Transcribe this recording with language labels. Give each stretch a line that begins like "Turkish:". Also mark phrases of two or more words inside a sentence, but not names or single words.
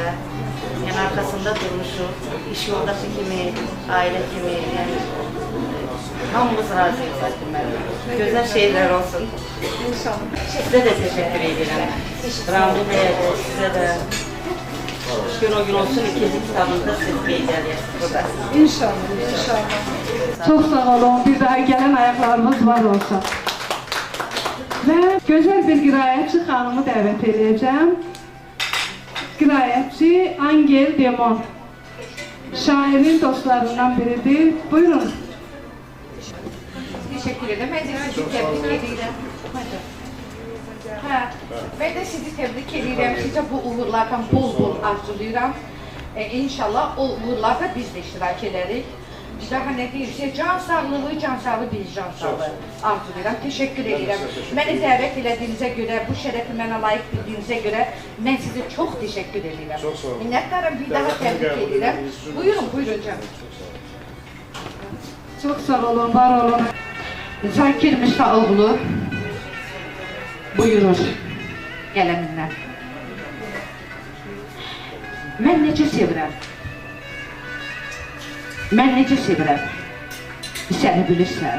Azerbaijani: Yəni arkasında durmuşuq, iş yoldaşı kimi, ailə kimi, yəni hamımız razıyıq Zakir müəllimə. Gözəl şeylər olsun. İnşallah. Sizə də təşəkkür edirəm. Ramlı bəyə də, sizə də. Gün o gün olsun, ikinci kitabında siz qeyd edirsiniz burada. İnşallah, inşallah.
Turkish: Çok sağ olun, bir daha gelen ayaklarımız var olsun. Ve güzel
Azerbaijani: bir qiraətçi xanımı dəvət edəcəm. Qiraətçi Angel Demon. Şairin dostlarından biridir. Buyurun.
Turkish: Teşekkür ederim. Ben de sizi tebrik ederim. Ben de sizi tebrik ederim. Size bu uğurlardan bol arzulayıram. İnşallah o uğurlarda biz de iştirak ederiz.
Azerbaijani: Daha ne deyirsə, can sağlığı biz can sağlığı arzulayıram.
Turkish: Teşekkür ederim.
Azerbaijani: Məni dəvət elədiyinizə görə, bu şərəfi mənə layiq bildiyinizə görə mən sizə çox
Turkish: teşekkür ederim. Çok sağ olun.
Azerbaijani: Minnətdarım, bir daha
Turkish: tebrik ederim.
Azerbaijani: Buyurun canım.
Turkish: Çok sağ olun, var olun.
Azerbaijani: Zakir Müsaoğlu buyurur qələmindən. Mən necə sevirəm? Mən necə sevirəm? Səni bilirsən.